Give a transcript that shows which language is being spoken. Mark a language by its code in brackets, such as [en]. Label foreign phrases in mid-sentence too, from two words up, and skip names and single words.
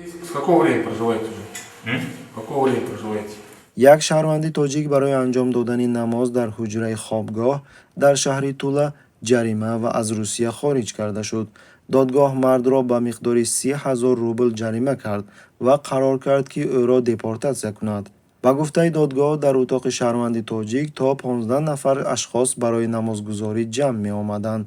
[ru] С какого времени проживаете уже? С какого времени проживаете? [fa] یک شهروندی تاجیک برای انجام دادن نماز در حجره خوابگاه در شهر تولا جریمه و از روسیه خارج کرده شد. دادگاه مرد را به مقدار 30,000 روبل جریمه کرد و قرار کرد که او را دپورتاسیون کند. با گفته دادگاه در اتاق شهروندی تاجیک تا 15 نفر اشخاص برای نمازگزاری جمع می آمدند.